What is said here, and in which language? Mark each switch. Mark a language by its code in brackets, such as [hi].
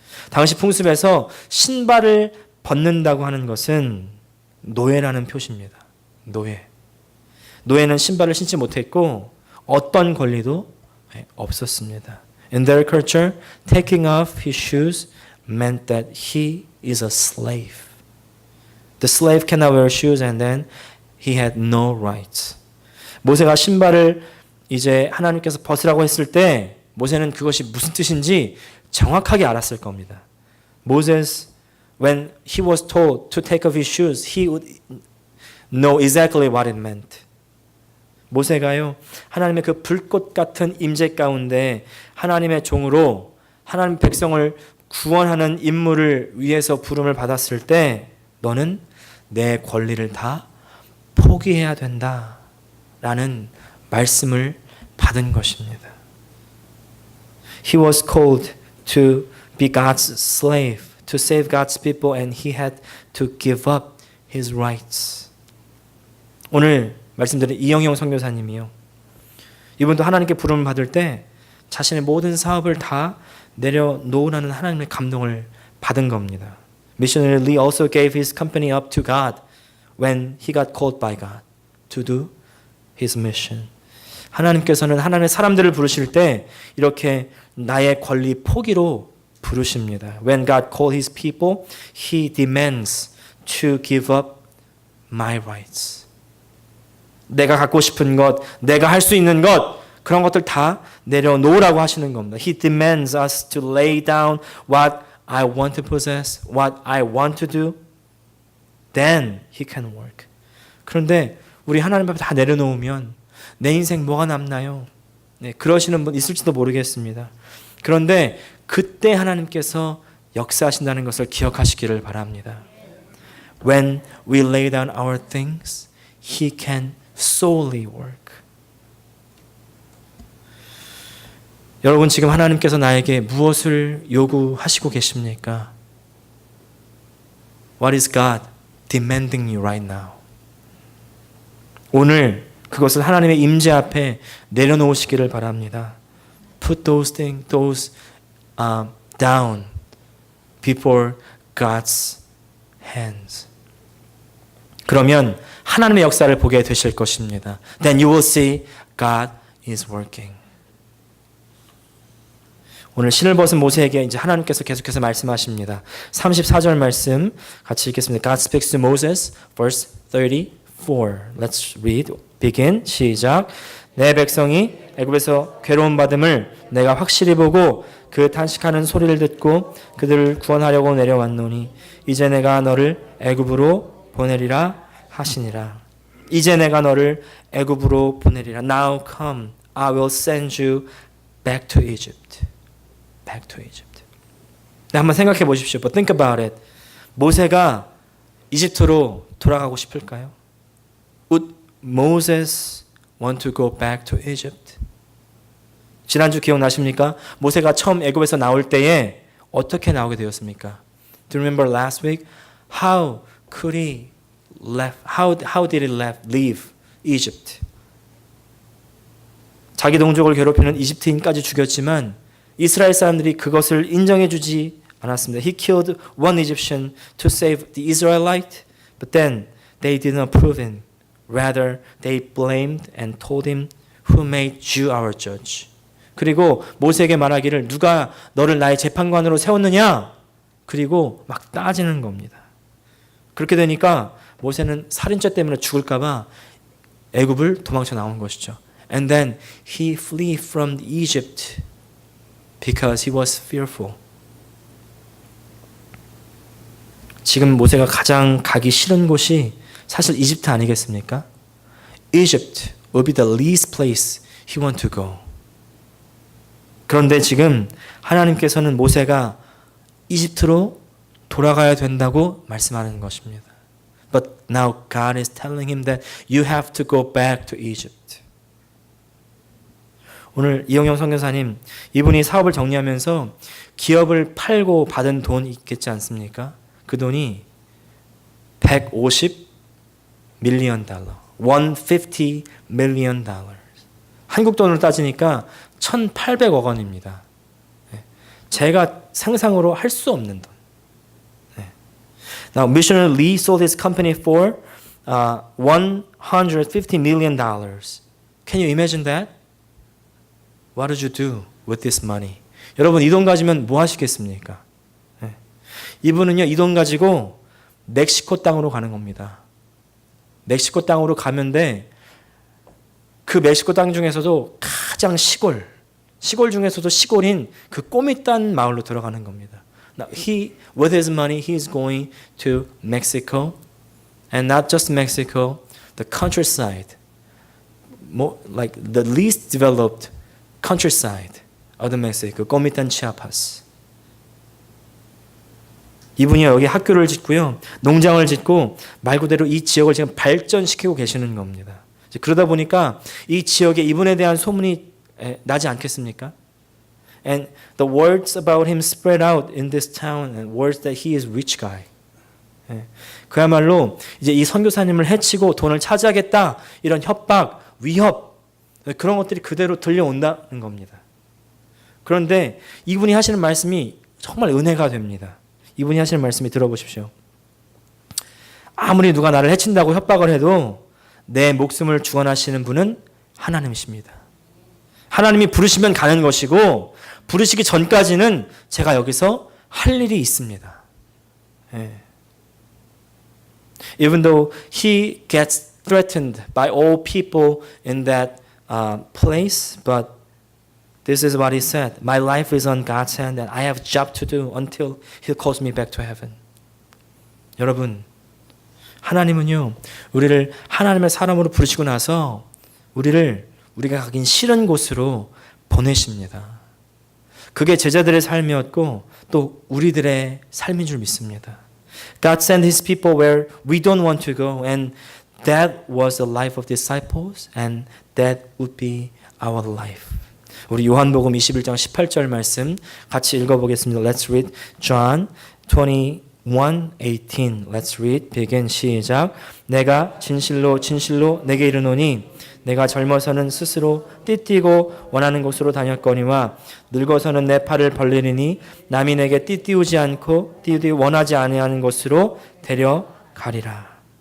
[ko] 당시 풍습에서 신발을 벗는다고 하는 것은 노예라는 표시입니다. 노예. 노예는 신발을 신지 못했고 어떤 권리도 없었습니다. [en] In their culture, taking off his shoes meant that he is a slave. The slave cannot wear shoes and then he had no rights. [ko] 모세가 신발을 이제 하나님께서 벗으라고 했을 때 모세는 그것이 무슨 뜻인지 정확하게 알았을 겁니다. [en] Moses, when he was told to take off his shoes, he would know exactly what it meant. [ko] 모세가요, 하나님의 그 불꽃 같은 임재 가운데 하나님의 종으로 하나님 백성을 구원하는 임무를 위해서 부름을 받았을 때 너는 내 권리를 다 포기해야 된다 라는 말씀을 받은 것입니다. [en] He was called to be God's slave, to save God's people, and he had to give up his rights. [ko] 오늘 말씀드린 이영형 선교사님이요. 이분도 하나님께 부름을 받을 때 자신의 모든 사업을 다 내려놓으라는 하나님의 감동을 받은 겁니다. [en] Missionary Lee also gave his company up to God when he got called by God to do his mission. [ko] 하나님께서는 하나님의 사람들을 부르실 때 이렇게 나의 권리 포기로 부르십니다. [en] When God called his people, he demands to give up my rights. [ko] 내가 갖고 싶은 것, 내가 할 수 있는 것, 그런 것들 다 내려놓으라고 하시는 겁니다. [en] He demands us to lay down what I want to possess, what I want to do. Then he can work. [ko] 그런데 우리 하나님 앞에 다 내려놓으면 내 인생 뭐가 남나요? 네, 그러시는 분 있을지도 모르겠습니다. 그런데 그때 하나님께서 역사하신다는 것을 기억하시기를 바랍니다. [en] When we lay down our things, he can solely work. [ko] 여러분 지금 하나님께서 나에게 무엇을 요구하시고 계십니까? [en] What is God demanding you right now? [ko] 오늘 그것을 하나님의 임재 앞에 내려놓으시기를 바랍니다. [en] Put those things, down before God's hands. [ko] 그러면 하나님의 역사를 보게 되실 것입니다. [en] Then you will see God is working. [ko] 오늘 신을 벗은 모세에게 이제 하나님께서 계속해서 말씀하십니다. 34절 말씀 같이 읽겠습니다. [en] God speaks to Moses, verse 34. Let's read. Begin. 시작. [ko] 내 백성이 애굽에서 괴로움 받음을 내가 확실히 보고 그 탄식하는 소리를 듣고 그들을 구원하려고 내려왔노니 이제 내가 너를 애굽으로 보내리라 하시니라. 이제 내가 너를 애굽으로 보내리라. [en] Now come, I will send you back to Egypt. Back to Egypt. [ko] 네, 한번 생각해 보십시오. [en] But think about it. [ko] 모세가 이집트로 돌아가고 싶을까요? [en] Would Moses want to go back to Egypt? [ko] 지난주 기억나십니까? 모세가 처음 애굽에서 나올 때에 어떻게 나오게 되었습니까? [en] Do you remember last week? How could he left? How did he leave Egypt? [ko] 자기 동족을 괴롭히는 이집트인까지 죽였지만 이스라엘 사람들이 그것을 인정해 주지 않았습니다. [en] He killed one Egyptian to save the Israelite, but then they did not approve him. Rather, they blamed and told him, "Who made you our judge?" [ko] 그리고 모세에게 말하기를 누가 너를 나의 재판관으로 세웠느냐? 그리고 막 따지는 겁니다. 그렇게 되니까 모세는 살인죄 때문에 죽을까 봐 애굽을 도망쳐 나온 것이죠. [en] And then he flee from Egypt because he was fearful. [ko] 지금 모세가 가장 가기 싫은 곳이 사실 이집트 아니겠습니까? [en] Egypt will be the least place he want to go. [ko] 그런데 지금 하나님께서는 모세가 이집트로 돌아가야 된다고 말씀하는 것입니다. [en] But now God is telling him that you have to go back to Egypt. [ko] 오늘 이영영 선교사님, 이분이 사업을 정리하면서 기업을 팔고 받은 돈 있겠지 않습니까? 그 돈이 150 밀리언 달러, [en] 150 million dollars. [ko] 한국 돈으로 따지니까 1,800억 원입니다. 제가 상상으로 할 수 없는 돈. [en] Now, Missionary Lee sold his company for $150 million. Can you imagine that? What did you do with this money? [ko] 여러분 이 돈 가지면 뭐 하시겠습니까? 이분은요 이 돈 가지고 멕시코 땅으로 가는 겁니다. 멕시코 땅으로 가면 돼. 그 멕시코 땅 중에서도 가장 시골 중에서도 시골인 그 꼬미딴 마을로 들어가는 겁니다. [en] Now, with his money, he is going to Mexico, and not just Mexico, the countryside, like the least developed countryside of the Mexico, 꼬미딴 치아파스. [ko] 이분이 여기 학교를 짓고요, 농장을 짓고 말 그대로 이 지역을 지금 발전시키고 계시는 겁니다. 그러다 보니까 이 지역에 이분에 대한 소문이 나지 않겠습니까? [en] And the words about him spread out in this town, and words that he is rich guy. [ko] 그야말로 이제 이 선교사님을 해치고 돈을 차지하겠다 이런 협박, 위협 그런 것들이 그대로 들려온다는 겁니다. 그런데 이분이 하시는 말씀이 정말 은혜가 됩니다. 이분이 하시는 말씀이 들어보십시오. 아무리 누가 나를 해친다고 협박을 해도 내 목숨을 주관하시는 분은 하나님이십니다. 하나님이 부르시면 가는 것이고 부르시기 전까지는 제가 여기서 할 일이 있습니다. [en] Even though he gets threatened by all people in that place, but this is what he said. My life is on God's hand and I have a job to do until he calls me back to heaven. [ko] 여러분, 하나님은요, 우리를 하나님의 사람으로 부르시고 나서 우리가 가긴 싫은 곳으로 보내십니다. 그게 제자들의 삶이었고 또 우리들의 삶인 줄 믿습니다. [en] God sent His people where we don't want to go, and that was the life of disciples, and that would be our life. [ko] 우리 요한복음 21장 18절 말씀 같이 읽어보겠습니다. [en] Let's read John 21:18. Let's read. begin. 시작. [ko] 내가 진실로 진실로 내게 이르노니 내가 젊어서는 스스로 띠띠고 원하는 곳으로 다녔거니와 늙어서는 내 팔을 벌리리니 남이 내게 띠띠우지 않고 띠띠 원하지 아니하는 곳으로 데려가리라.